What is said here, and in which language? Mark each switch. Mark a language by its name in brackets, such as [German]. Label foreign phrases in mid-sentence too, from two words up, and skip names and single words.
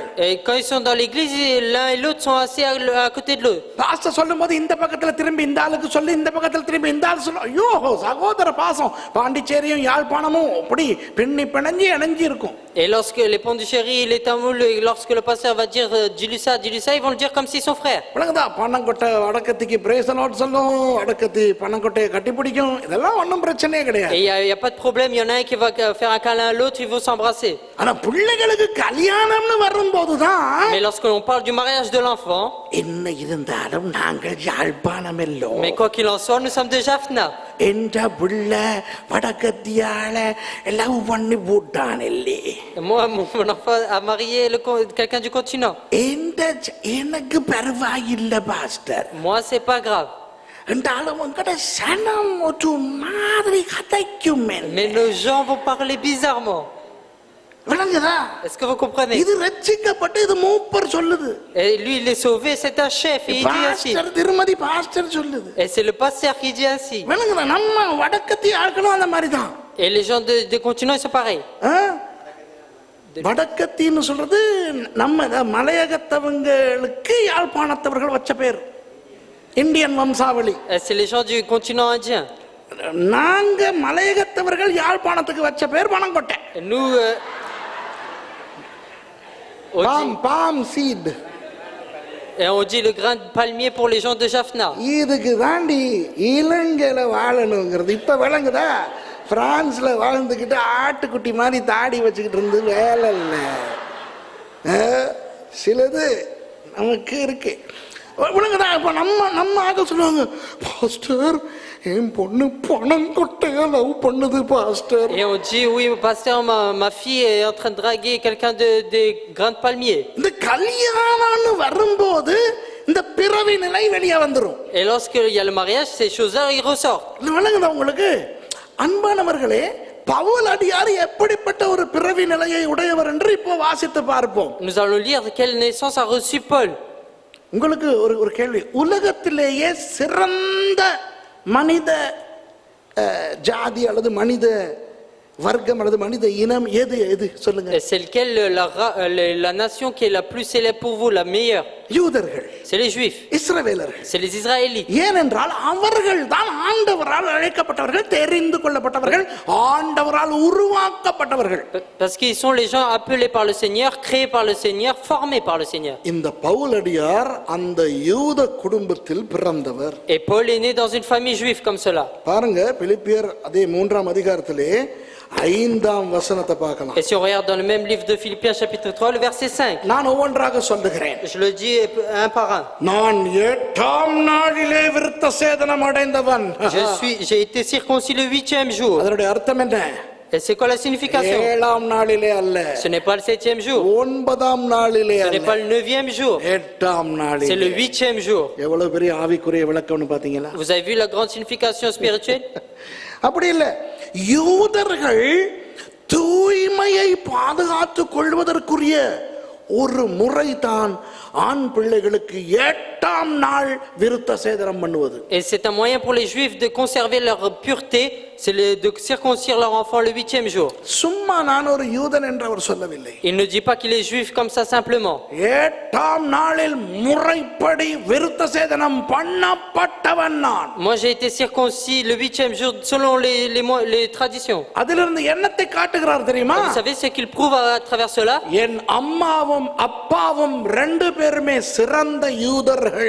[French] Et quand ils sont dans l'église, l'un et l'autre sont assis à côté de l'autre. [Tamil] பாஸ்டர் சொல்லும்போது இந்த பக்கத்துல திரும்பி இந்த ஆளுக்கு சொல்லி, இந்த பக்கத்துல திரும்பி இந்த ஆளு சொல்ல, ஐயோ சகோதர பாசம், பாண்டிச்சேரியும் யாழ்ப்பாணமும் அப்படி பின்னி பிணைஞ்சி இணைஞ்சி இருக்கும். [French] Et lorsque les Pondichéry, les Tamouls, lorsque le pasteur va dire dis-lui ça, ils vont le dire comme s'ils sont frères. [Tamil] விளங்குதா? பணங்கொட்டை வடக்கத்திக்கு பிரேஸ் நோட் சொல்லும், வடக்கத்தி பணங்கொட்டையை கட்டி பிடிக்கும், இதெல்லாம் ஒன்றும் பிரச்சனையே கிடையாது. [French] Et il y a pas de problème, il y en a un qui va faire un câlin à l'autre, ils vont s'embrasser. [Tamil] ஆனா பிள்ளைகளுக்கு கல்யாணம்னு வரும்போதுதான், [French] Mais lorsque l'on parle du mariage de l'enfant, [Tamil] என்ன இருந்தாலும் நாங்கள் யாழ்ப்பாணம் எல்லோம், [French] mais quoi qu'il en soit, nous sommes de Jaffna. [Tamil] என்ற பிள்ளை வடக்கத்தியால லவ் பண்ணி போட்டான் இல்லே, [French] Moi, mon enfant a marié quelqu'un du continent. [Tamil] எனக்கு பரவாயில்லை பாஸ்டர் [French] Moi, c'est pas grave. [Tamil] என்றாலும் உங்கட சனம் ஒரு மாதிரி கதைக்கும். [French] Mais nos gens vont parler bizarrement. [Tamil] விளங்குதா? [French] Est-ce que vous comprenez? [Tamil] இது ரட்சிக்கப்பட்டு இது மூப்பர் சொல்லுது. [French] Et lui, il est sauvé, c'est un chef, et il dit ainsi. [Tamil] பாஸ்டர் திருமதி பாஸ்டர் சொல்லுது. [French] Et c'est le pasteur qui dit ainsi. [Tamil] விளங்குதா? நம்ம வடக்கத்தி ஆட்களும் அந்த மாதிரி தான். [French] Et les gens des continents, ils sont pareils. [Tamil] வடக்கத்தின்னு சொல்றது நம்ம மலையகத்தவங்களுக்கு யாழ்ப்பாணத்தவர்கள் வச்ச பேர், இந்தியன் வம்சாவளி. [French] Et c'est les gens du continent indien. [Tamil] நாங்க மலையகத்தவர்கள் யாழ்ப்பாணத்துக்கு வச்ச பேர் பனங்கொட்டை. [French] Et nous, on பாம் dit, [English] palm seed. [French] et on dit le grain de palmier pour les gens de Jaffna. [Tamil] இதுக்கு தாண்டி இலங்கையில வாழணுங்கிறது இப்ப விளங்குதா? பிரான்ஸ்ல வாழ்ந்துக்கிட்டு ஆட்டுக்குட்டி மாதிரி தாடி வச்சுக்கிட்டு இருந்து வேலை இல்லை. சிலது நமக்கு இருக்கு. விளங்குதா? இப்ப நம்ம ஆக சொல்லுவாங்க, பாஸ்டர் என் பொண்ணு பனங்கொட்டையா லவ் பண்ணுது பாஸ்டர். [French] Et on dit, oui, pasteur, ma fille est en train de draguer quelqu'un des grains de palmier. [Tamil] இந்த கல்யாணம்னு வரும்போது இந்த பிறவி நிலை வெளியே வந்துரும். [French] Et lorsqu'il y a le mariage, ces choses-là, ils ressortent. [Tamil] விளங்குதா உங்களுக்கு? அன்பானவர்களே, பவுல் அடியார் எப்படிப்பட்ட ஒரு பிறவி நிலையை உடையவர் என்று இப்போ வாசித்து பார்ப்போம். [French] Nous allons lire quelle naissance a reçu Paul. [Tamil] உங்களுக்கு ஒரு கேள்வி, உலகத்திலேயே சிறந்த மனித ஜாதி அல்லது மனித வர்க்கம் அல்லது மனித இனம் எது சொல்லுங்க? [French] Et c'est lequel la nation qui est la plus célèbre pour vous, la meilleure? [Tamil] யூதர்கள், [French] C'est les Juifs, [Tamil] இஸ்ரவேலர்கள். [French] c'est les Israélites. [Tamil] ஏனென்றால் அவர்கள் தான் ஆண்டவரால் அழைக்கப்பட்டவர்கள், தெரிந்து கொள்ளப்பட்டவர்கள், ஆண்டவரால் உருவாக்கப்பட்டவர்கள். [French] Parce qu'ils sont les gens appelés par le Seigneur, créés par le Seigneur, formés par le Seigneur. [Tamil] இந்த பவுலடியார் அந்த யூத குடும்பத்தில் பிறந்தவர். [French] Et Paul est né dans une famille juive comme cela. [Tamil] பாருங்க, பிலிப்பியர் அதே 3ஆம் அதிகாரத்திலே 5ஆம் வசனத்தை பார்க்கலாம். [French] Et si on regarde dans le même livre de Philippiens chapitre 3, le verset 5. [Tamil] நான் ஒவ்வொன்றாக சொல்லுகிறேன். [French] Je le dis un par un. [Tamil] நான் 8ஆம் நாளிலே விருத்த சேதனம் அடைந்தவன். [French] J'ai été circoncis le 8e jour. [Tamil] அதனுடைய அர்த்தம் என்ன? [French] Et c'est quoi la signification? [Tamil] 7ஆம் நாளிலே அல்ல, [French] Ce n'est pas le 7e jour. [Tamil] 9ஆம் நாளிலே [French] Ce n'est [Tamil] அல்ல, [French] pas le 9e jour. [Tamil] 8ஆம் [French] C'est [Tamil] நாளிலே. [French] le 8e jour. [Tamil] எவ்வளவு பெரிய ஆவிக்குரிய விளக்கம்னு பாத்தீங்களா? [French] Vous avez vu la grande signification spirituelle? [Tamil] அப்படி இல்ல, யூதர்கள் தூய்மையை பாதுகாத்துக் கொள்வதற்குரிய ஒரு முறைதான் ஆண் பிள்ளைகளுக்கு 8ஆம் நாள் விருத்த சேதனம் பண்ணுவது. [French] Et c'est un moyen pour les Juifs de conserver leur pureté, c'est de circoncire leur enfant le 8e jour. [Tamil] சும்மா நான் ஒரு யூதன் என்று அவர் சொல்லவில்லை. [French] Il ne dit pas qu'il est juif comme ça simplement. [Tamil] 8ஆம் நாளில் முறைப்படி விருத்த சேதனம் பண்ணப்பட்டவன் நான். [French] Moi j'ai été circoncis le 8e jour selon les traditions. [Tamil] அதிலிருந்து என்னத்தை காட்டுகிறார் தெரியுமா? [French] Vous savez ce qu'il prouve à travers cela? [Tamil] என் அம்மாவும் அப்பாவும் 2 பேருமே சிறந்த யூதர்கள்.